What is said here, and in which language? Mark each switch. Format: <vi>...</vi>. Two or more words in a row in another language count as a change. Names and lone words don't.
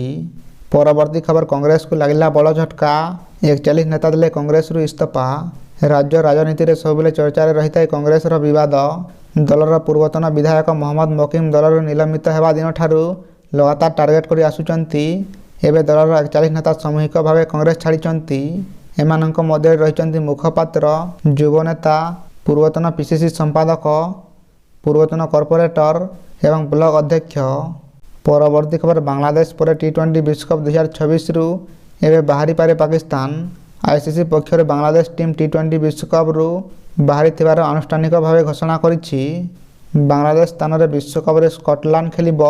<or>ପରବର୍ତ୍ତୀ ଖବର କଂଗ୍ରେସ କୁ ଲାଗିଲା ବଡ଼ ଝଟକା। 41 ନେତା ଦେଲେ କଂଗ୍ରେସ ରୁ ଇସ୍ତଫା। ରାଜ୍ୟ ରାଜନୀତି ରେ ସବଲେ ଚର୍ଚ୍ଚା ରେ ରହିତାଏ କଂଗ୍ରେସ ରୋ ବିବାଦ। ଦଳର ପୂର୍ବତନ ବିଧାୟକ ମହମ୍ମଦ ମକିମ ଦଳର ନିଲମ୍ବିତ ହେବା ଦିନ ଠାରୁ ଲଗାତାର ଟାର୍ଗେଟ କରି ଆସୁଚନ୍ତି। ଏବେ ଦଳର 41 ନେତା ସାମୂହିକ ଭାବେ କଂଗ୍ରେସ ଛାଡ଼ିଚନ୍ତି। ଏମାନଙ୍କ ମଧ୍ୟ ରହିଚନ୍ତି ମୁଖପାତ୍ର, ଯୁବ ନେତା, ପୂର୍ବତନ ପିସିସି ସମ୍ପାଦକ, ପୂର୍ବତନ କର୍ପୋରେଟର ଏବଂ ବ୍ଲକ ଅଧ୍ୟକ୍ଷ। ପରବର୍ତ୍ତୀ ଖବର ବାଂଲାଦେଶ ପର ଟି20 ବିଶ୍ୱକପ 2026 ରୁ ଏବଂ ବାହାରି ପାରେ ପାକିସ୍ତାନ। ଆଇସିସି ପକ୍ଷର ବାଂଲାଦେଶ ଟିମ ଟି20 ବିଶ୍ୱକପ ରୁ ବାହାରି ଥିବାର ଆନୁଷ୍ଠାନିକ ଭାବେ ଘୋଷଣା କରିଛି। ବାଂଲାଦେଶ ସ୍ଥାନ ରେ ବିଶ୍ୱକପ ରେ ସ୍କଟଲାଣ୍ଡ ଖେଳିବ।</or>